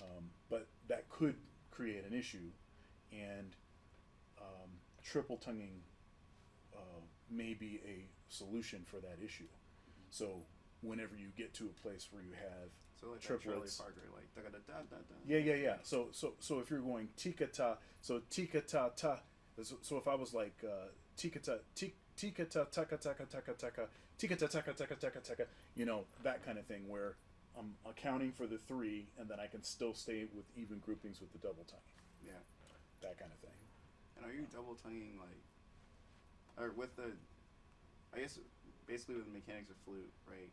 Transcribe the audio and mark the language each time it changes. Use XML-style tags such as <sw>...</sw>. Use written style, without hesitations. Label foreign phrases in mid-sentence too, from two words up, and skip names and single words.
<en>But that could create an issue, and triple tonguing may be a solution for that issue. So whenever you get to a place where you have like triplets, Charlie Parker, like da da da da da. Yeah. So if you're going tika ta, so tika ta ta. So if I was like tika ta tika ta taka taka taka taka tika ta taka taka taka taka, that kind of thing where I'm accounting for the 3, and then I can still stay with even groupings with the double tonguing. Yeah. That kind of thing. And are you double tonguing or with the, I guess basically with the mechanics of flute, right?</en>